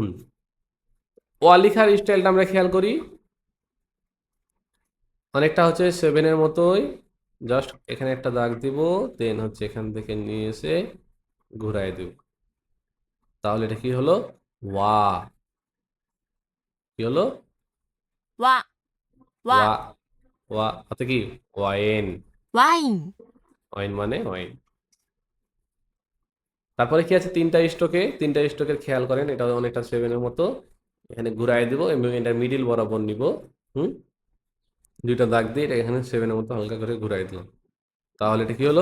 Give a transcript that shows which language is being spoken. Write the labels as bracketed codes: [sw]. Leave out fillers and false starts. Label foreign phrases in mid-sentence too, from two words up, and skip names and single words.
[bn] ওয়া লিখার স্টাইলটা আমরা খেয়াল করি, অনেকটা হচ্ছে সেভেনের মতোই, জাস্ট এখানে একটা দাগ দিব, দেন হচ্ছে এখান থেকে নিয়ে এসে ঘুরাই দিব, তাহলে এটা কি হলো? ওয়া। কি হলো? [ja] わ、 [bn] ওয়া, [ja] わ、 [bn] ওয়া অর্থ কি ওয়াইন, [ja] ワイン、 [bn] ওয়াইন মানে ওয়াইন। তারপরে কি আছে তিনটা স্টকে, তিনটা স্টকের খেয়াল করেন, এটা অনেকটা সেভেনের মতো। এখানে ঘুরাই দিব এবং এটা মিডিল বরাবর নিব। হুম, দুইটা দাগ দিয়ে এটা এখানে সেভেনের মতো হালকা করে ঘুরাই দিলাম, তাহলে এটা কি হলো?